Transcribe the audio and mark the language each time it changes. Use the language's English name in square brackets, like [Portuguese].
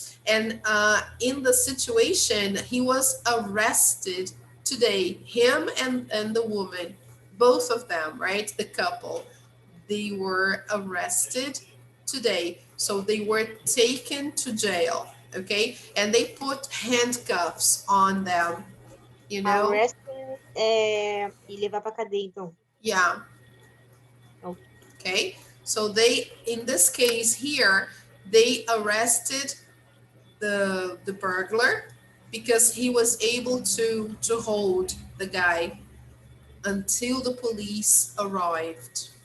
[English] And in the situation, he was arrested today, him and the woman, both of them, right? The couple, they were arrested today. So they were taken to jail, okay? And they put handcuffs on them, you know? Arresting [Portuguese] e levar pra cadeia, então. [English] Yeah, Ok. okay. So they, in this case here, they arrested the burglar because he was able to hold the guy until the police arrived.